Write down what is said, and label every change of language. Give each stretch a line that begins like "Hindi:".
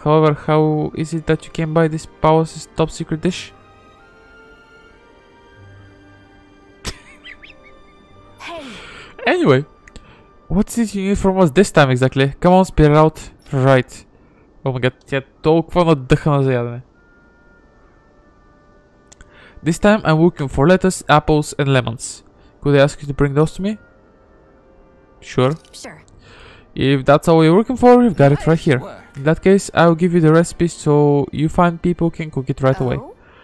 English: However, how is it that you came by this palace's top secret dish? Hey, Anyway, what's it you need from us this time exactly? Come on, spit it out. Right. Oh my god,
Bulgarian: тя е толкова надъхана за ядене.
English: This time I'm looking for lettuce, apples and lemons. Could I ask you to bring those to me? Sure. Sure. If that's all you're looking for, you've got it right here. In that case, I'll give you the recipe so you find people can cook it right away. Oh?